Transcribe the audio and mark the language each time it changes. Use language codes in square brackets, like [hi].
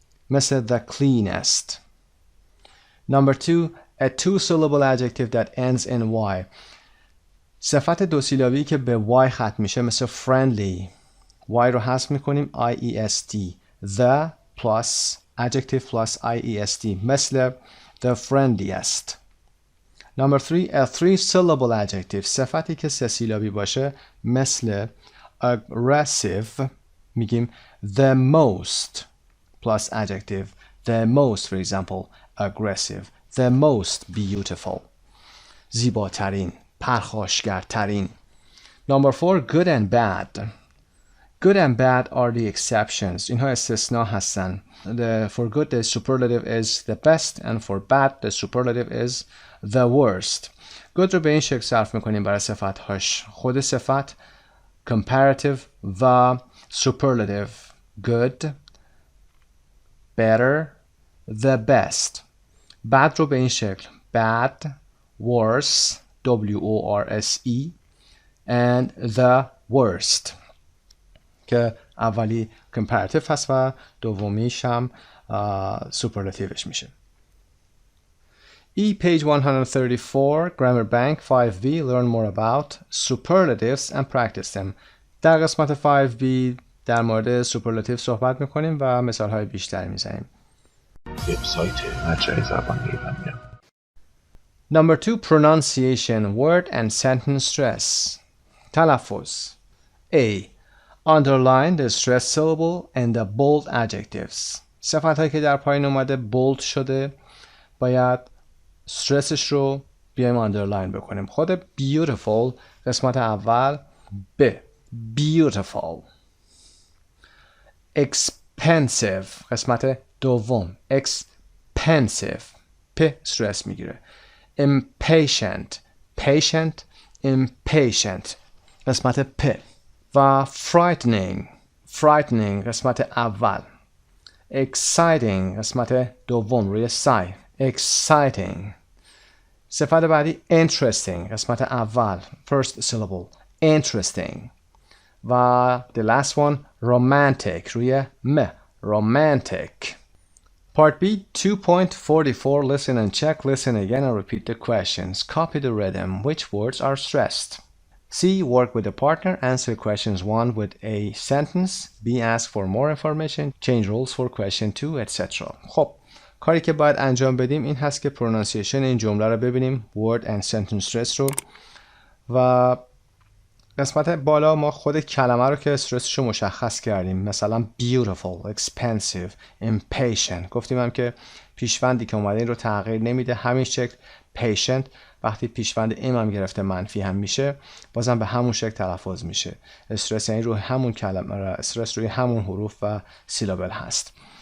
[en] مثل the cleanest. Number 2 a two syllable adjective that ends in y. [fa] صفت دو سیلابی که به y ختم میشه مثل friendly. y رو حذف میکنیم iest. [en] the plus adjective plus iest مثل the friendliest. Number 3 a three syllable adjective. [fa] صفتی که سه سیلابی باشه مثل aggressive میگیم the most plus adjective [en] the most for example aggressive. The most beautiful. [fa] زیباترین، پرخاشگرترین. [en] Number 4 good and bad. Good and bad are the exceptions. [fa] اینها استثناء هستن. [en] For good the superlative is the best and for bad the superlative is the worst. [fa] good رو به این شکل صرف میکنیم برای صفتهاش. خود صفت comparative و superlative. [en] Good, better, the best. [fa] bad رو به این شکل bad, worse, W-O-R-S-E [en] and the worst [fa] که اولی comparative هست و دومیش هم superlativeش میشه. [en] page 134 grammar bank 5B learn more about superlatives and practice them. [fa] در قسمت 5B در مورد superlative صحبت میکنیم و مثال های بیشتری میزنیم. وبسایت مجموعه زبان ایران. [en] Number 2 pronunciation word and sentence stress. تلفظ. A. Underline the stressed syllable and the bold adjectives. [fa] صفت هایی که در پایین اومده bold شده باید استرسش رو بیایم underline بکنیم. خود beautiful قسمت اول B. Beautiful. Expensive قسمت دوم expensive P استرس میگیره. Impatient patient impatient قسمت P و frightening قسمت اول. Exciting قسمت دوم روی سای exciting. صفت بعدی interesting، قسمت اول [en] first syllable [fa] interesting. و [en] the last one [fa] romantic، روی م romantic. [en] Part B 2.44 listen and check. Listen again and repeat the questions. Copy the rhythm. Which words are stressed? C. Work with a partner. Answer questions 1 with a sentence. B. Ask for more information. Change rules for question 2 etc. [fa] خب کاری که باید انجام بدیم این هست که پرونانسیشن این جمله رو ببینیم [en] word and sentence stress [fa] رو و قسمت بالا ما خود کلمه رو که استرسش رو مشخص کردیم مثلا beautiful, expensive, impatient گفتیم هم که پیشوندی که اومده این رو تغییر نمیده همین شکل patient وقتی پیشوند ام هم گرفته منفی هم میشه بازم به همون شکل تلفظ میشه استرس یعنی روی همون کلمه استرس روی همون حروف و سیلابل هست